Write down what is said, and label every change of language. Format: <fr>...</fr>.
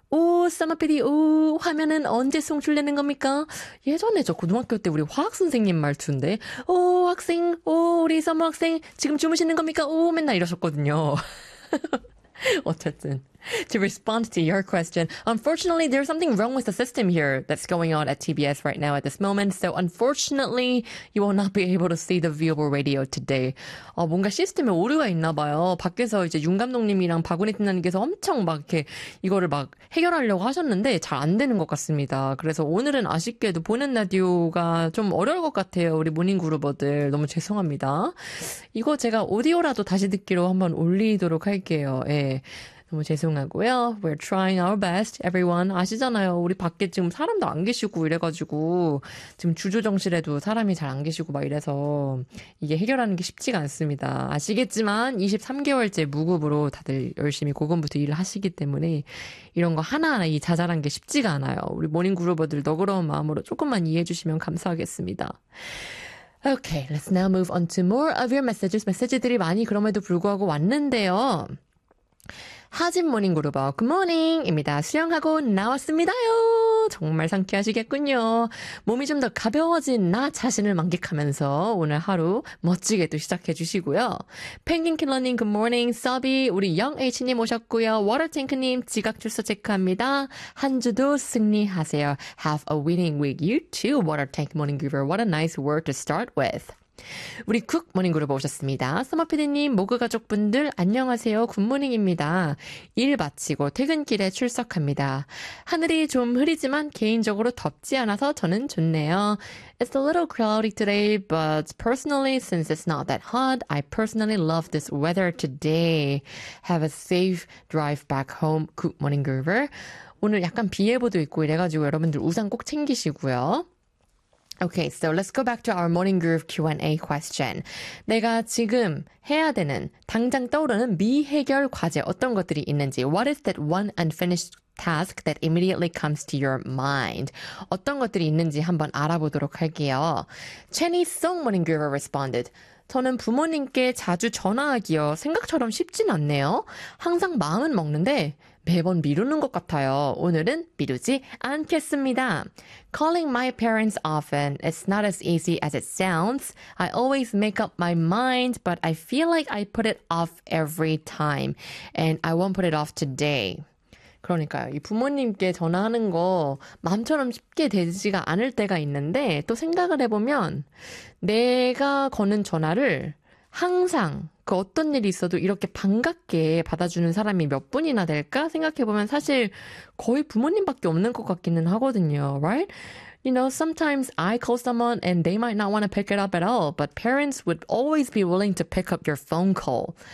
<ko>오, 쌈아피디, 오, 화면은 언제 송출되는 겁니까? 예전에 저 고등학교 때 우리 화학 선생님 말투인데, 오, 학생, 오, 우리 쌈아 학생, 지금 주무시는 겁니까? 오, 맨날 이러셨거든요. 어쨌든,</ko> <en>to respond to your question, unfortunately, there's something wrong with the system here that's going on at TBS right now at this moment. So unfortunately, you will not be able to see the viewable radio today.</en> <ko>뭔가 시스템에 오류가 있나 봐요. 밖에서 이제 윤 감독님이랑 박은혜 팀장님께서 엄청 막 이렇게 이거를 막 해결하려고 하셨는데 잘안 되는 것 같습니다. 그래서 오늘은 아쉽게도 보는 라디오가 좀 어려울 것 같아요. 우리 모닝 그루버들 너무 죄송합니다. 이거 제가 오디오라도 다시 듣기로 한번 올리도록 할게요. 예. 너무 죄송하고요.</ko> <en>We're trying our best, everyone.</en> <ko>아시잖아요. 우리 밖에 지금 사람도 안 계시고 이래가지고, 지금 주조정실에도 사람이 잘안 계시고 막 이래서, 이게 해결하는 게 쉽지가 않습니다. 아시겠지만, 23개월째 무급으로 다들 열심히 고군분투 일을 하시기 때문에, 이런 거 하나하나 이 자잘한 게 쉽지가 않아요. 우리 모닝 그루버들 너그러운 마음으로 조금만 이해해 주시면 감사하겠습니다.</ko> <en>Okay, let's now move on to more of your messages.</en> <ko>메시지들이 많이 그럼에도 불구하고 왔는데요. 하진 모닝 그루버, 굿모닝입니다. 수영하고 나왔습니다요. 정말 상쾌하시겠군요. 몸이 좀더 가벼워진 나 자신을 만끽하면서 오늘 하루 멋지게 또 시작해 주시고요. 펭귄 킬러님, 굿모닝. 서비, 우리 영 H님 오셨고요. 워터탱크님, 지각 출소 체크합니다. 한 주도 승리하세요.</ko> <en>Have a winning week. You too, 워터탱크 모닝 그루버. What a nice word to start with.</en> <ko>우리 쿡 모닝 그룹 오셨습니다. 서머피디님, 모그 가족분들 안녕하세요. 굿모닝입니다. 일 마치고 퇴근길에 출석합니다. 하늘이 좀 흐리지만 개인적으로 덥지 않아서 저는 좋네요.</ko> <en>It's a little cloudy today, but personally, since it's not that hot, I personally love this weather today. Have a safe drive back home, 쿡 모닝 그룹.</en> <ko>오늘 약간 비 예보도 있고 이래가지고 여러분들 우산 꼭 챙기시고요.</ko> <en>Okay, so let's go back to our morning groove Q&A question.</en> <ko>내가 지금 해야 되는, 당장 떠오르는 미해결 과제, 어떤 것들이 있는지.</ko> <en>What is that one unfinished task that immediately comes to your mind?</en> <ko>어떤 것들이 있는지 한번 알아보도록 할게요.</ko> <en>Chenny Song morning groover responded.</en> <ko>저는 부모님께 자주 전화하기요. 생각처럼 쉽진 않네요. 항상 마음은 먹는데 매번 미루는 것 같아요. 오늘은 미루지 않겠습니다.</ko> <en>Calling my parents often, it's not as easy as it sounds. I always make up my mind, but I feel like I put it off every time, and I won't put it off today.</en> <ko>그러니까요. 이 부모님께 전화하는 거 마음처럼 쉽게 되지가 않을 때가 있는데 또 생각을 해보면 내가 거는 전화를 항상 그 어떤 일이 있어도 이렇게 반갑게 받아주는 사람이 몇 분이나 될까 생각해보면 사실 거의 부모님밖에 없는 것 같기는 하거든요.</ko> <en>Right? You know, sometimes I call someone and they might not want to pick it up at all, but parents would always be willing to pick up your phone call.</en>